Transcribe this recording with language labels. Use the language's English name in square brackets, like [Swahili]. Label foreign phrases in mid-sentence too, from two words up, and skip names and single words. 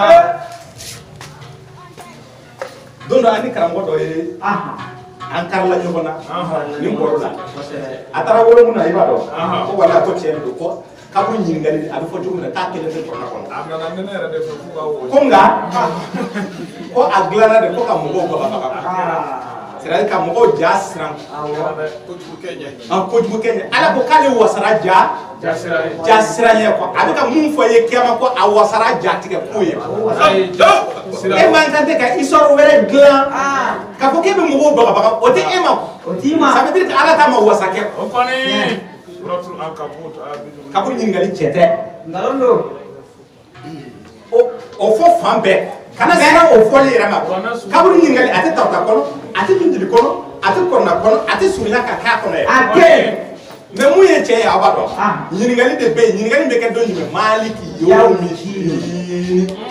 [Bambara] don dɔ ani karamɔgɔ dɔ ye an karila ɲɔgɔn na ni bɔrɔ la a taara wolo mun na i b'a dɔn ko wala ko tiɲɛ don ko kaburu ɲininkali a bɛ fɔ cogo min na k'a kelen tɛ kɔnɔ ko nka ko a dilanna de ko ka mɔgɔw bagabaga [French] c'est-à-dire [Bambara] ka mɔgɔw ja siran kojugu kɛ ɲɛ ala ko k'ale wasara ja siran ɲɛ quoi a bɛ ka mun fɔ ye kiyama ko a wasara ja tigɛ ko ye e man kan tɛ ka histoire wɛrɛ dilan k'a fɔ k'e bɛ mɔgɔw bagabaga o tɛ e ma [French] ça veut dire que [Bambara] ala t'a ma wasa kɛ kaburu ɲininkali cɛ tɛ nkalon don o fɔ fan bɛɛ kana siran o fɔli yɛrɛ ma kaburu ɲininkali a tɛ tawuta kɔnɔ a tɛ dundili kɔnɔ a tɛ kɔnɔna kɔnɔ a tɛ surunya ka k'a kɔnɔ yɛrɛ a tɛ mais mun ye cɛ ye aw b'a dɔn ɲininkali de bɛ yen ɲininkali bɛ kɛ don jumɛn [Arabic] مالك يوم